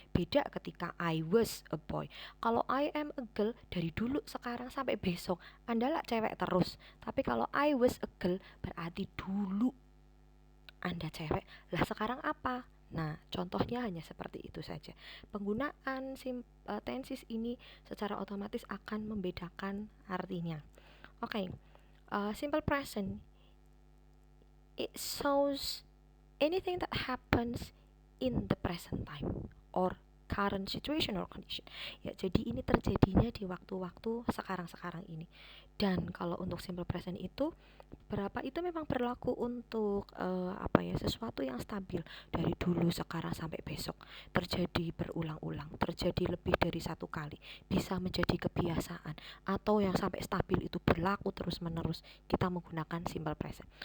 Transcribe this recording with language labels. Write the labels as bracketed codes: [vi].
[id] Beda ketika [en] I was a boy. [id] Kalau [en] I am a girl [id] dari dulu sekarang sampai besok Anda lah cewek terus. Tapi kalau [en] I was a girl [id] berarti dulu Anda cewek, lah sekarang apa? Nah, contohnya hanya seperti itu saja. Penggunaan tenses ini secara otomatis akan membedakan artinya. [en] Oke, simple present, it shows anything that happens in the present time or current situation or condition. [id] Ya, jadi ini terjadinya di waktu-waktu sekarang-sekarang ini. Dan kalau untuk simple present itu berapa itu memang berlaku untuk sesuatu yang stabil dari dulu, sekarang sampai besok, terjadi berulang-ulang, terjadi lebih dari satu kali, bisa menjadi kebiasaan, atau yang sampai stabil itu berlaku terus-menerus, kita menggunakan simple present.